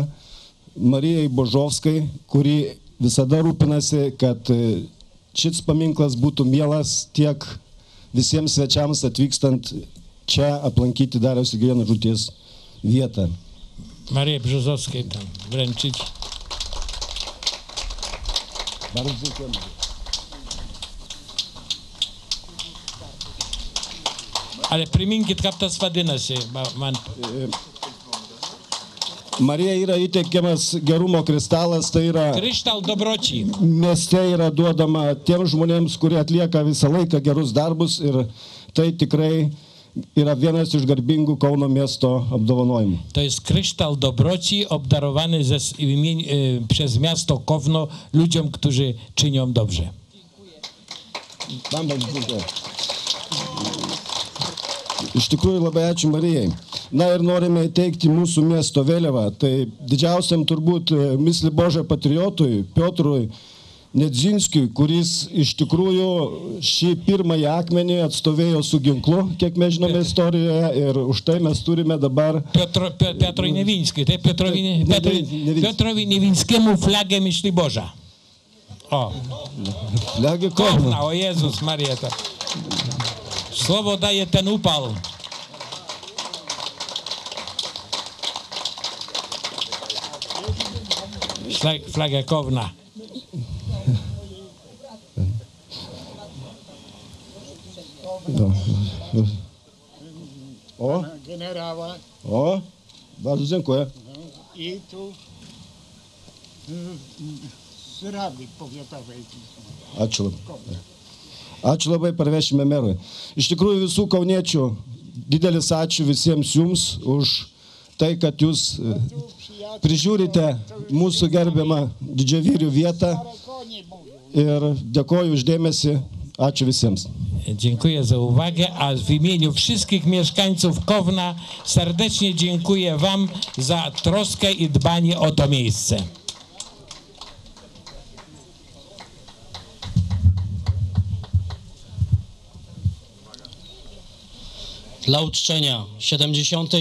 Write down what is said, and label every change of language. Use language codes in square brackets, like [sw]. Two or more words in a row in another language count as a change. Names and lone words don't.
[lt] Marijai Božovskai, kuri visada rūpinasi, kad šis paminklas būtų mielas tiek visiems svečiams atvykstant čia aplankyti Dariaus ir Girėno žūties vietą. [pl] Marijai Brzozowskiej tam wręczyć. Bardzo dziękujemy. [lt] Ale priminkit, kaip tas vadinasi. Man. Marija yra įteikiamas gerumo kristalas, tai yra [pl] Kryształ dobroci. [lt] Mieste yra duodama tiems žmonėms, kurie atlieka visą laiką gerus darbus ir tai tikrai yra vienas iš garbingų Kauno miesto apdovanojimų. [pl] To jest kryształ dobroci obdarowany przez miasto Kowno ludziom, którzy czynią dobrze. Dziękuję. [lt] Iš tikrųjų labai ačiū Marijai. Na ir norime įteikti mūsų miesto vėliavą. Tai didžiausiam turbūt Myśliborza patriotui Piotrui Nedzinskiui, kuris iš tikrųjų šį pirmąjį akmenį atstovėjo su ginklu, kiek mes žinome istorijoje, ir už tai mes turime dabar... [pl] Piotrui Newiński, tai Piotrowi Newińskiemu flagę Myśliborza. O. Flagę Kowna. O Jezus Maria. Słowo daje ten upał. Flagę Kowna. O? Generała. O? Bardzo dziękuję. I tu z Rady Powiatowej. [lt] Ačiū labai. Ačiū labai, parvešime merui. Iš tikrųjų visų kauniečių didelis ačiū visiems jums už tai, kad jūs prižiūrite mūsų gerbiamą didžiavyrių vietą ir dėkoju už dėmesį. Ačiū visiems. [pl] Dziękuję za uwagę, a w imieniu wszystkich mieszkańców Kowna serdecznie dziękuję wam za troskę i dbanie o to miejsce. Dla uczczenia 77.